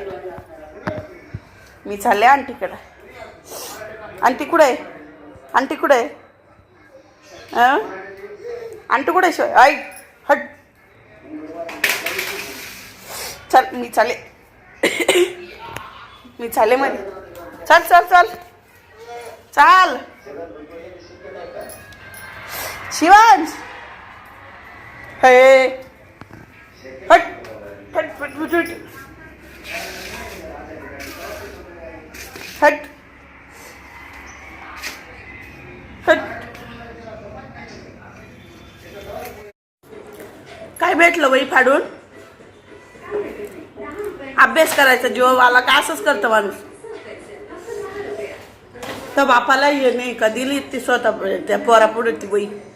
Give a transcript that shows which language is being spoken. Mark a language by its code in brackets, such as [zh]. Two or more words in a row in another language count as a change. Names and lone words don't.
[mr] मी चालले आंटीकडं. आंटी कुठे आहे? आंटी कुठे आहे? आंटी कुठे शिवाय? आई हट. चल मी चालले. मी चालले मध्ये. चल चल चल चाल. शिवांश हे हट हट हट हट हट हट. काय भेटलं वही फाडून? अभ्यास करायचा जीव आला का असंच करतं माणूस. तर बापाला ये नाही का दिली ती स्वतः त्या पोरा पुढे ती वही.